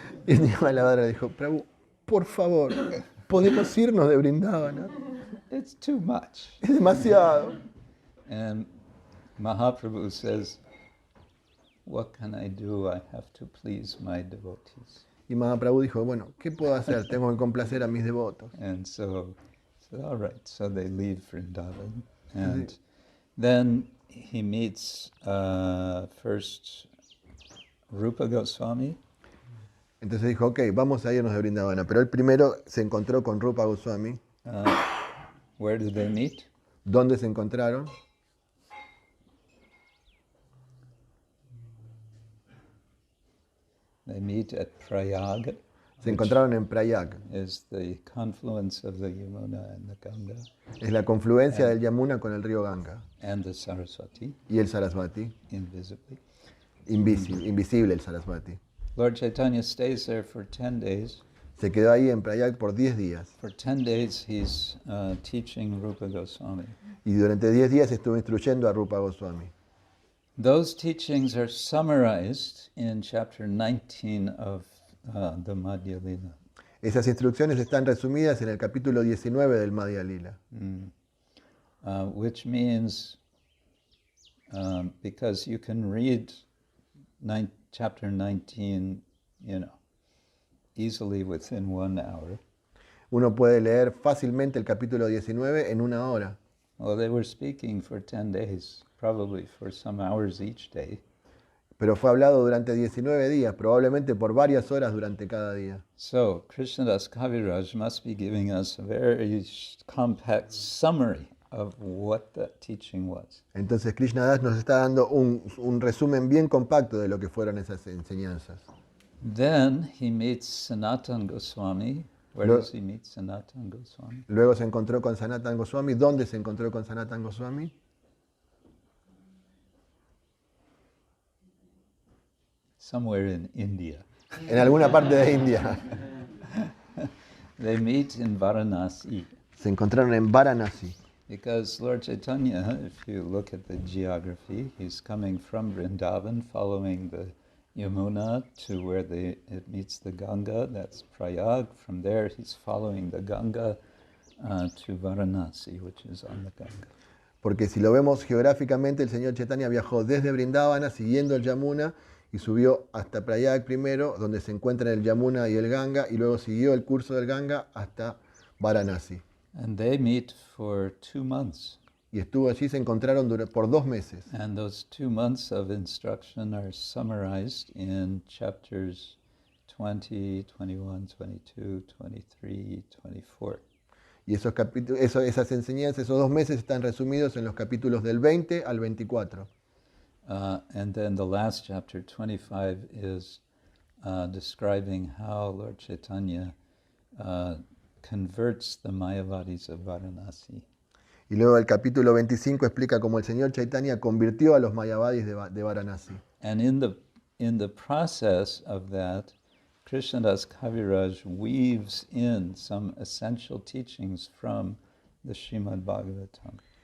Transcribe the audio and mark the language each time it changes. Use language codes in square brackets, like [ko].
[es] Y Balabhadra dijo, Prabhu, por favor, podemos irnos de Vrindavana. [en] It's too much. [es] Es demasiado. [en] And Mahaprabhu says, what can I do? I have to please my devotees. [es] Y Mahaprabhu dijo, bueno, ¿qué puedo hacer? Tengo que complacer a mis devotos. [en] And so all right, so they leave Vrindavan. And then he meets first Rupa Goswami. [es] Entonces dijo, ok, vamos a irnos de Vrindavana. Pero él primero se encontró con Rupa Goswami. [en] Where did they meet? [es] ¿Dónde se encontraron? [en] They meet at Prayag. [es] Se encontraron en Prayag. [en] Is the confluence of the Yamuna and the Ganga. [es] Es la confluencia del Yamuna con el río Ganga. [en] And the Saraswati. [es] Y el Sarasvati. [en] Invisibly. [es] Invisible el Sarasvati. [en] Lord Chaitanya stays there for 10 days. [es] Se quedó ahí en Prayag por 10 días. [en] For 10 days he's teaching Rupa Goswami. [es] Y durante 10 días estuvo instruyendo a Rupa Goswami. [en] Those teachings are summarized in chapter 19 of the Madhya Lila. [es] Esas instrucciones están resumidas en el capítulo 19 del Madhya Lila. [en] Which means, because you can read chapter 19, easily within 1 hour. [es] Uno puede leer fácilmente el capítulo 19 en 1 hora. [en] Well, they were speaking for 10 days, probably for some hours each day. [es] Pero fue hablado durante 19 días, probablemente por varias horas durante cada día. [en] So, Krishnadas Kaviraj must be giving us a very compact summary of what that teaching was. [es] Entonces Krishnadas nos está dando un resumen bien compacto de lo que fueron esas enseñanzas. [en] Then he meets Sanatana Goswami. Where does he meet Sanatana Goswami? [es] Luego se encontró con Sanatana Goswami. ¿Dónde se encontró con Sanatana Goswami? [en] Somewhere in India. [es] En alguna parte de India. [en] They meet in Varanasi. [es] Se encontraron en Varanasi. [en] Because Lord Chaitanya, if you look at the geography, he's coming from Vrindavan, following the Yamuna to where it meets the Ganga, that's Prayag. From there he's following the Ganga to Varanasi, which is on the Ganga. [es] Porque si lo vemos geográficamente, el señor Chaitanya viajó desde Vrindavana siguiendo el Yamuna y subió hasta Prayag primero, donde se encuentran el Yamuna y el Ganga, y luego siguió el curso del Ganga hasta Varanasi. [en] And they meet for 2 months. [es] Y estuvo allí, se encontraron por 2 meses. [en] And those 2 months of instruction are summarized in chapters 20, 21, 22, 23, 24. [es] Y esas enseñanzas, esos 2 meses están resumidos en los capítulos del 20 al 24. [en] And then the last chapter, 25, is describing how Lord Chaitanya converts the Mayavadis of Varanasi. [es] Y luego el capítulo 25 explica cómo el señor Chaitanya convirtió a los Mayavadis de Varanasi. [en] And in the process of that, Krishnadas Kaviraj weaves in some essential teachings from the Srimad Bhagavatam.